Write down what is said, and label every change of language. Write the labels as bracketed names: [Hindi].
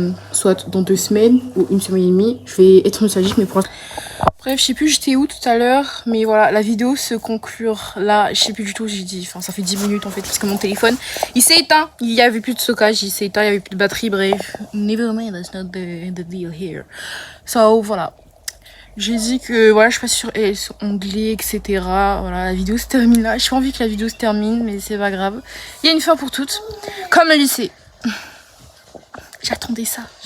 [French] Soit dans 2 semaines ou 1 semaine et demie, je vais être nostalgique, mais pour... Bref, je sais plus j'étais où tout à l'heure, mais voilà, la vidéo se conclure là. Je sais plus du tout, j'ai dit, enfin ça fait 10 minutes en fait, parce que mon téléphone, il s'est éteint. Il y avait plus de stockage, il s'est éteint, il y avait plus de batterie, bref. [English] Never mind, that's not the deal here. [French] So, voilà. J'ai dit que, voilà, je passe sur onglet, etc. Voilà, la vidéo se termine là. J'ai pas envie que la vidéo se termine, mais c'est pas grave. Il y a une fin pour toutes, comme le lycée. J'attendais ça.